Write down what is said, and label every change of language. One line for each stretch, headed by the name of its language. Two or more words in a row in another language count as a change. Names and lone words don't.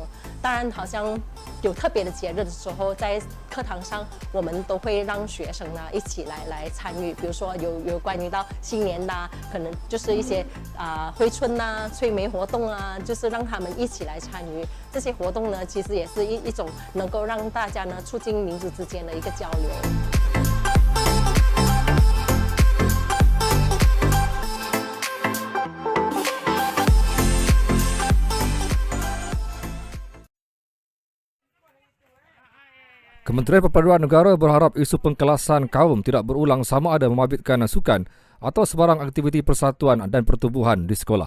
Chinese: 当然，好像有特别的节日的时候，在课堂上我们都会让学生呢一起来参与。比如说有关于到新年的，可能就是一些挥春催眉活动就是让他们一起来参与。这些活动呢，其实也是一种能够让大家呢促进民族之间的一个交流。
Malay: Kementerian Perpaduan Negara berharap isu pengkelasan kaum tidak berulang sama ada membabitkan sukan atau sebarang aktiviti persatuan dan pertubuhan di sekolah.